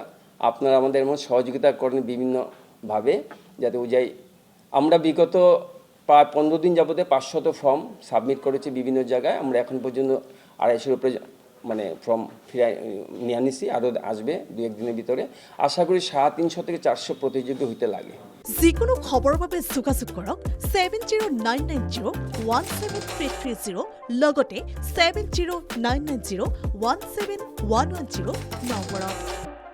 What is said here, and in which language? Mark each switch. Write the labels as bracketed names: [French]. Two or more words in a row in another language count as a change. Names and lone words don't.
[Bangla] আপনারা আমাদের এমন সহযোগিতা করেন বিভিন্নভাবে, যাতে উজাই আমরা বিগত প্রায় 15 দিন যাবতে 500 [English] form submit [Bangla] করেছি বিভিন্ন জায়গায়। আমরা এখন পর্যন্ত 250-এর উপরে ফর্ম ফিরে নিয়ে আনিছি, আরও আসবে 2-1 দিনের ভিতরে। আশা করি 350 থেকে 400 প্রতিযোগী হইতে লাগে। [Assamese] যিকোনো খবৰৰ বাবে যোগাযোগ কৰক 7099017330 লগতে 7099017110 নম্বৰত।